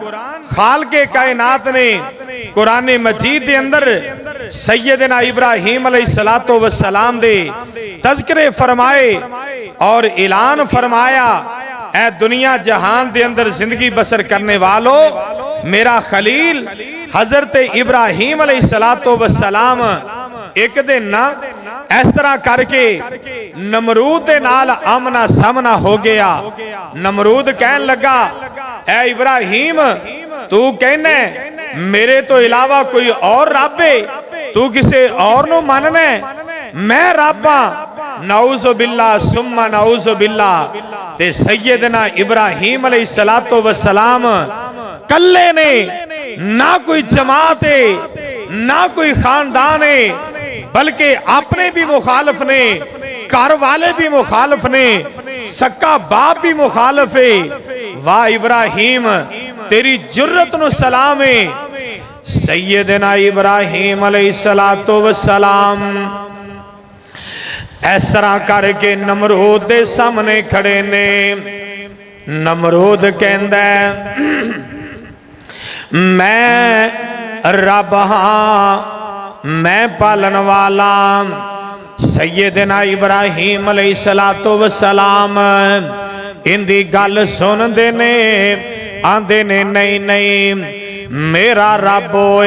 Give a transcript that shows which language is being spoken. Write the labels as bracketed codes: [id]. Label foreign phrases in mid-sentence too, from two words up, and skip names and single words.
[pa] خالق کائنات نے قرآن مجید دے اندر سیدنا ابراہیم [ar] عليه الصلاة والسلام [pa] دے تذکرے فرمائے اور اعلان فرمایا، اے دنیا جہان دے اندر زندگی بسر کرن والیو، میرا خلیل حضرت ابراہیم [ar] عليه الصلاة والسلام [pa] اک دن نہ اس طرح کر کے نمرود دے نال آمنا سامنا ہو گیا. نمرود کہن لگا، اے ابراہیم، توں کہنا میرے توں علاوہ کوئی ہور رب ہے، توں کسے ہور نوں مننا ہے، میں رب ہاں. [ar] نعوذ بالله ثم نعوذ بالله. [pa] تے سیدنا ابراہیم [ar] عليه الصلاة والسلام [pa] کلے نے، نہ کوئی جماعت ہے، نہ کوئی خاندان ہے، بلکہ اپنے بھی مخالف نے، گھر والے بھی مخالف نے، سکا باپ بھی مخالف ہے. واہ ابراہیم، تیری جرأت نوں سلام ہے. سیدنا ابراہیم [ar] عليه الصلاة والسلام [pa] اس طرح کر کے نمرود دے سامنے کھڑے نے. نمرود کہندا میں رب ہاں، میں پالن والا. سیدنا ابراہیم [ar] عليه الصلاة والسلام [pa] ایندی گل سندے نے، آندے نے نہیں نہیں میرا رب اوئے.